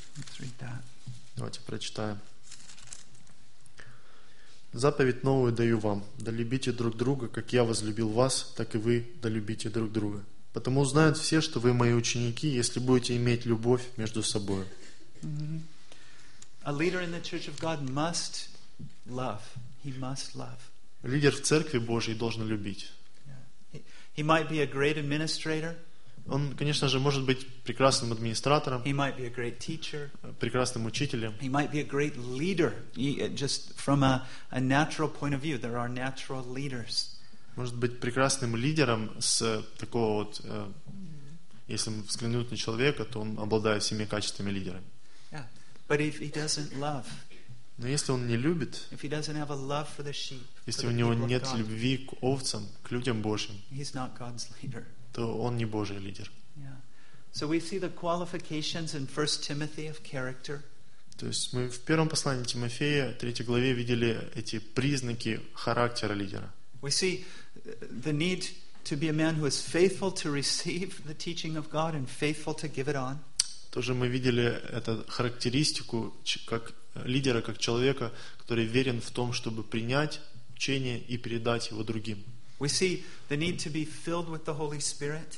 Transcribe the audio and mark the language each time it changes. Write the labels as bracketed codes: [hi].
[en] Let's read that. [ru] Давайте прочитаем. «Заповедь новую даю вам, да любите друг друга, как я возлюбил вас, так и вы да любите друг друга. Потому узнают все, что вы мои ученики, если будете иметь любовь между собой». [en] A leader in the church of God must love. He must love. [ru] Лидер в церкви Божьей должен любить. [en] He might be a great administrator. [ru] Он, конечно же, может быть прекрасным администратором. [en] He might be a great teacher. [ru] Прекрасным учителем. [en] He might be a great leader. Just from a natural point of view, there are natural leaders. [ru] Может быть прекрасным лидером с такого вот, если взглянуть на человека, то он обладает всеми качествами лидера. [en] Yeah. But if he doesn't love, [ru] но если он не любит, [en] if he doesn't have a love for the sheep, [ru] если у него нет любви к овцам, к людям Божьим, [en] he's not God's leader. [ru] То он не Божий лидер. [en] Yeah. So we see the qualifications in 1 Timothy of character. [ru] То есть мы в первом послании Тимофея, 3 главе, видели эти признаки характера лидера. [en] We see the need to be a man who is faithful to receive the teaching of God and faithful to give it on. [ru] Тоже мы видели эту характеристику как лидера, как человека, который верен в том, чтобы принять учение и передать его другим. [en] We see the need to be filled with the Holy Spirit.